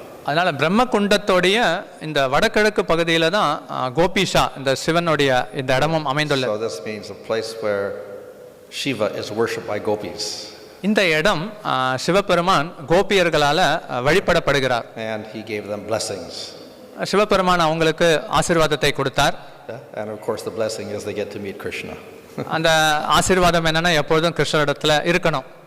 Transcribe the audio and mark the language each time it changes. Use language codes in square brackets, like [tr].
[ta] அதனால பிரம்ம குண்டத்தோடைய இந்த வடகிழக்கு பகுதியில தான் கோபிஷா இந்த சிவனுடைய இந்த இடமும் அமைந்துள்ளது. [en] So this means a place where Shiva is worshipped by gopis. [ta] இந்த இடம் Sivaperuman கோபியர்களால வழிபடப்படுகிறார். [en] And he gave them blessings. [ta] Sivaperuman அவங்களுக்கு ஆசீர்வாதத்தை கொடுத்தார். [en] And of course the blessing is they get to meet Krishna. [ta] அந்த ஆசீர்வாதம் என்னன்னா எப்பொழுதும் கிருஷ்ணரிடத்துல இருக்கணும்.